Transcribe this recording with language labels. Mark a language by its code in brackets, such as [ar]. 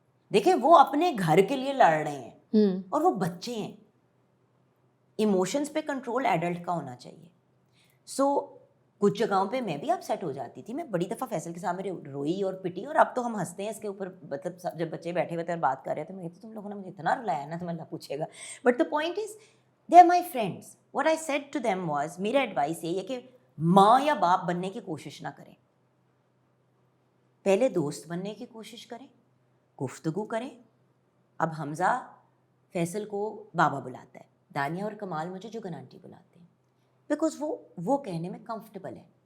[ur] دیکھیں وہ اپنے گھر کے لیے لڑ رہے ہیں اور وہ بچے ہیں. ایموشنز پہ کنٹرول ایڈلٹ کا ہونا چاہیے. سو کچھ جگہوں پہ میں بھی اپسیٹ ہو جاتی تھی, میں بڑی دفعہ فیصل کے سامنے روئی اور پٹی, اور اب تو ہم ہنستے ہیں اس کے اوپر, مطلب جب بچے بیٹھے ہوئے تھے اور بات کر رہے تھے, میں کہتی تم لوگوں نے مجھے اتنا رلایا نا, تو اللہ پوچھے گا. [en] But the point is they are my friends. What I said to them was, [ur] میرا ایڈوائس یہ ہے کہ ماں یا باپ بننے کی کوشش نہ کریں, پہلے دوست بننے کی کوشش کریں, گفتگو کریں. اب حمزہ فیصل کو بابا بلاتا ہے, دانیہ اور کمال مجھے جگن آنٹی بلاتے ہیں, بیکاز وہ کہنے میں کمفرٹیبل ہے.